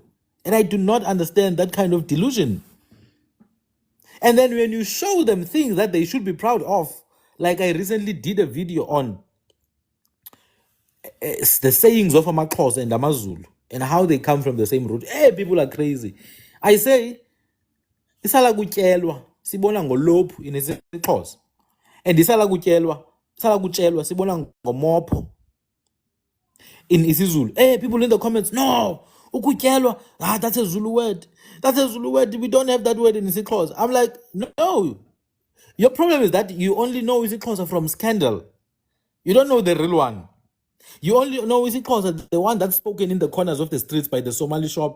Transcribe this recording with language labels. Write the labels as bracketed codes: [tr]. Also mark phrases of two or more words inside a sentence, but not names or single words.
[en] And I do not understand that kind of delusion. And then when you show them things that they should be proud of, like I recently did a video on the sayings of Amaxhosa and Amazulu and how they come from the same root. Hey, people are crazy. I say, [xh] isala kutyelwa sibona ngolophu in isiXhosa. [zu] And isala kutyelwa sibona ngomopho in isiZulu. [en] Hey, people in the comments, no, ukutyelwa, that's a Zulu word. That's a Zulu word. We don't have that word in isiXhosa. I'm like, no. Your problem is that you only know isiXhosa from scandal. You don't know the real one. You only know isiXhosa, the one that's spoken in the corners of the streets by the Somali shop.